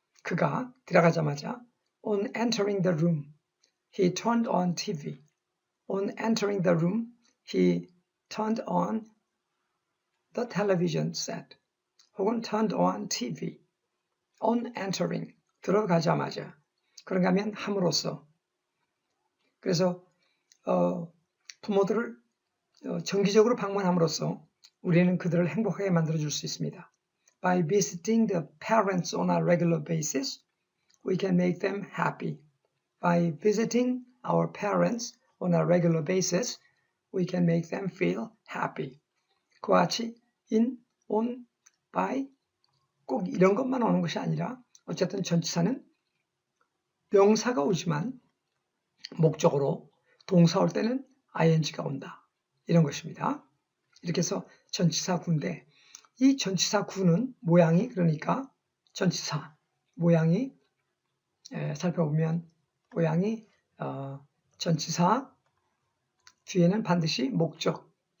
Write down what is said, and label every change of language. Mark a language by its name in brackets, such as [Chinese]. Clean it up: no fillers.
[Korean] 그가 들어가자마자 [English] on entering the room, he turned on TV. On entering the room, he turned on the television set. [Korean] 혹은 [English] turned on TV. On entering, [Korean] 들어가자마자. 그런가 하면 함으로써. 그래서 부모들을 정기적으로 방문함으로써 우리는 그들을 행복하게 만들어줄 수 있습니다. [English] By visiting the parents on a regular basis, we can make them happy. By visiting our parents on a regular basis, we can make them feel happy. [Korean] 그와 같이 in, on, by 꼭 이런 것만 오는 것이 아니라 어쨌든 전치사는 명사가 오지만 목적으로 동사 올 때는 ing가 온다. 이런 것입니다. 이렇게 해서 전치사 구인데 이 전치사 구는 모양이 그러니까 전치사 모양이 살펴보면 모양이 전치사 뒤에는 반드시 목적.